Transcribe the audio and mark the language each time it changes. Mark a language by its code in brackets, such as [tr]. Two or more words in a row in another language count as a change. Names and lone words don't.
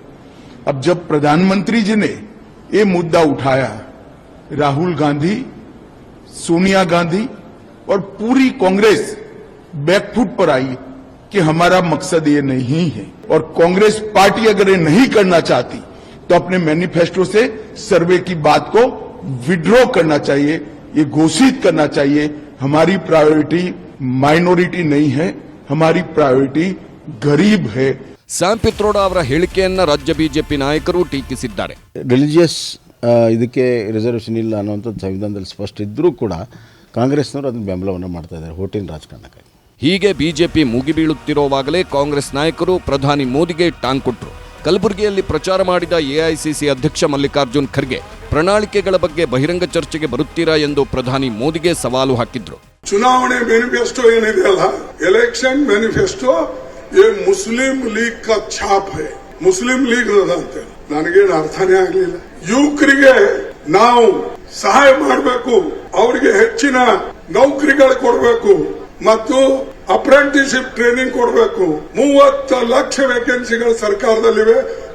[hi] अब जब प्रधानमंत्री जी ने ये मुद्दा उठाया, राहुल गांधी, सोनिया गांधी और पूरी कांग्रेस बैकफुट पर आई कि हमारा मकसद ये नहीं है. और कांग्रेस पार्टी अगर ये नहीं करना चाहती तो अपने मैनिफेस्टो से सर्वे की बात को विड्रॉ करना चाहिए, ये घोषित करना चाहिए. हमारी [en] priority minority [hi] नहीं है, हमारी प्रायोरिटी गरीब है. [kn] ಸ್ಯಾಮ್ ಪಿತ್ರೋಡಾ ಅವರ ಹೇಳಿಕೆಯನ್ನ ರಾಜ್ಯ ಬಿಜೆಪಿ ನಾಯಕರು ಟೀಕಿಸಿದ್ದಾರೆ. ರಿಲಿಜಿಯಸ್ ಇದಕ್ಕೆ ರಿಸರ್ವೇಷನ್ ಇಲ್ಲ ಅನ್ನುವಂಥದ್ದು ಸಂವಿಧಾನದಲ್ಲಿ ಸ್ಪಷ್ಟ ಇದ್ದರೂ ಕೂಡ ಕಾಂಗ್ರೆಸ್ನವರು ಅದನ್ನು ಬೆಂಬಲವನ್ನು ಮಾಡ್ತಾ ಇದ್ದಾರೆ ಹೋಟಿನ ರಾಜಕಾರಣಕ್ಕಾಗಿ. ಹೀಗೆ ಬಿಜೆಪಿ ಮುಗಿಬೀಳುತ್ತಿರುವಾಗಲೇ ಕಾಂಗ್ರೆಸ್ ನಾಯಕರು ಪ್ರಧಾನಿ ಮೋದಿಗೆ ಟಾಂಗ್ ಕೊಟ್ಟರು. ಕಲಬುರಗಿಯಲ್ಲಿ ಪ್ರಚಾರ ಮಾಡಿದ ಎಐಸಿಸಿ ಅಧ್ಯಕ್ಷ ಮಲ್ಲಿಕಾರ್ಜುನ್ ಖರ್ಗೆ ಪ್ರಣಾಳಿಕೆಗಳ ಬಗ್ಗೆ ಬಹಿರಂಗ ಚರ್ಚೆಗೆ ಬರುತ್ತೀರಾ ಎಂದು ಪ್ರಧಾನಿ ಮೋದಿಗೆ ಸವಾಲು ಹಾಕಿದ್ರು. ಚುನಾವಣೆ ಮ್ಯಾನಿಫೆಸ್ಟೋ ಏನಿದೆಯಲ್ಲ, [en] election manifesto [hi] ये मुस्लिम लीग का छाप है. [kn] ಮುಸ್ಲಿಂ ಲೀಗ್ ಅಂತ ನನಗೇನು ಅರ್ಥನೇ ಆಗಲಿಲ್ಲ. ಯುವಕರಿಗೆ ನಾವು ಸಹಾಯ ಮಾಡಬೇಕು, ಅವರಿಗೆ ಹೆಚ್ಚಿನ ನೌಕರಿಗಳು ಕೊಡಬೇಕು ಮತ್ತು [en] apprenticeship training [kn] ಕೊಡಬೇಕು. 30 ಲಕ್ಷ ವೇಕೆನ್ಸಿಗಳು ಸರ್ಕಾರದಲ್ಲಿವೆ.